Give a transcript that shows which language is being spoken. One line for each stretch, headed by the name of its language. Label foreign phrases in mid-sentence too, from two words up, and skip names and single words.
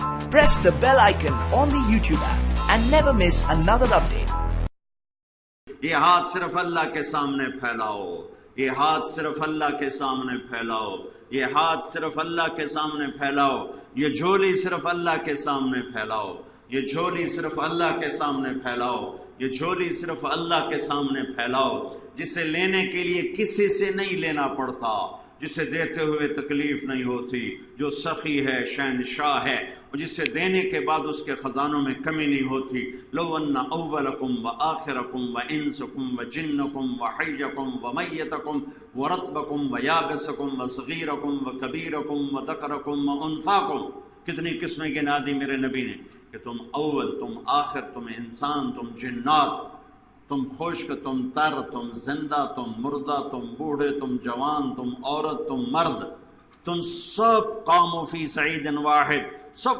English: press the bell icon on the YouTube app and never miss another update.
Urdu: یہ ہاتھ صرف اللہ کے سامنے پھیلاؤ، یہ ہاتھ صرف اللہ کے سامنے پھیلاؤ، یہ ہاتھ صرف اللہ کے سامنے پھیلاؤ، یہ جھولی صرف اللہ کے سامنے پھیلاؤ، یہ جھولی صرف اللہ کے سامنے پھیلاؤ، یہ جھولی صرف اللہ کے سامنے پھیلاؤ، جسے لینے کے لیے کسی سے نہیں لینا پڑتا، جسے دیتے ہوئے تکلیف نہیں ہوتی، جو سخی ہے، شہنشاہ ہے، اور جسے دینے کے بعد اس کے خزانوں میں کمی نہیں ہوتی۔
Arabic: لو ان اولکم وآخرکم وانسکم وجنکم وحیکم ومیتکم ورطبکم ویابسکم وصغیرکم وکبیرکم وذکرکم وانثاکم،
Urdu: کتنی قسمیں گنا دی میرے نبی نے کہ تم اول، تم آخر، تم انسان، تم جنات، تم خشک، تم تر، تم زندہ، تم مردہ، تم بوڑھے، تم جوان، تم عورت، تم مرد، تم سب
Arabic: قوموا فی صعید واحد،
Urdu: سب